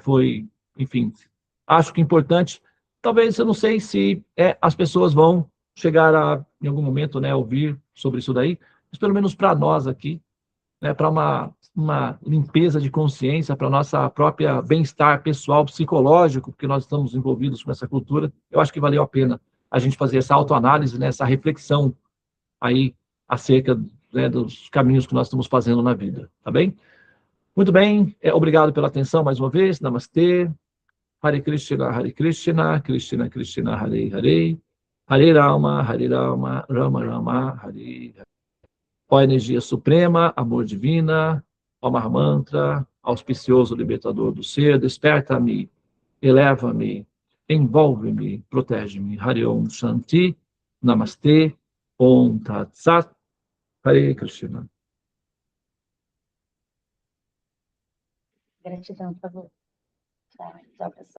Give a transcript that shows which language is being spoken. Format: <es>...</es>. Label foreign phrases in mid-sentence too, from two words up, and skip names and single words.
<pt>Enfim, acho que importante. Talvez, eu não sei se as pessoas vão chegar em algum momento, né, ouvir sobre isso daí, mas pelo menos para nós aqui, né, para uma limpeza de consciência, para nossa própria bem-estar pessoal, psicológico, porque nós estamos envolvidos com essa cultura, eu acho que valeu a pena a gente fazer essa autoanálise, né, essa reflexão aí acerca, né, dos caminhos que nós estamos fazendo na vida, tá bem? Muito bem, obrigado pela atenção mais uma vez. Namastê.</pt> <sa>हरे कृष्ण, कृष्ण कृष्ण, हरे हरे, हरे राम, राम राम, हरे हरे.</sa> <pt>Ó energia suprema, amor divina, ó Mahamantra, auspicioso libertador do ser, desperta-me, eleva-me, envolve-me, protege-me.</pt> <sa>हरे ॐ शान्ति, नमस्ते, ॐ तत् सत्, हरे कृष्ण.</sa> <pt>Gratidão, por favor. Tchau, pessoal.</pt>